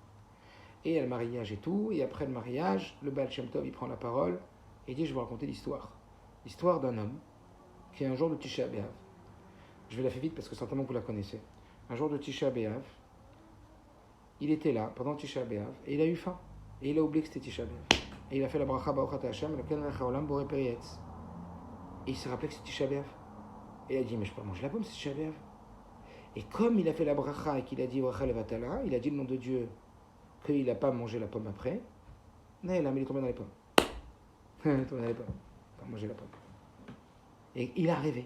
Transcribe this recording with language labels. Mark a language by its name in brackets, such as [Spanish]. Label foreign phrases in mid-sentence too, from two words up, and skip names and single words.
[French] Et il y a le mariage et tout. Et après le mariage, le Baal Shem Tov il prend la parole et dit je vais vous raconter l'histoire. L'histoire d'un homme qui un jour de Tisha B'Av. Je vais la faire vite parce que certainement vous la connaissez. Un jour de Tisha B'Av. Il était là pendant Tisha B'Av et il a eu faim. Et il a oublié que c'était Tisha B'Av. Et il a fait la bracha [Hebrew] ברוך אתה השם, [French] lequel [Hebrew] מלך העולם בורא פרי עץ. [French] Et il s'est rappelé que c'était Tisha B'Av. Et il a dit, mais je peux pas manger la pomme, c'est Tisha B'Av. Et comme il a fait la bracha et qu'il a dit [Hebrew] ברכה לבטלה, [French] il a dit le nom de Dieu qu'il n'a pas mangé la pomme après. Non, il est tombé dans les pommes. Il est tombé dans les pommes. Il n'a pas mangé la pomme. Et il a rêvé.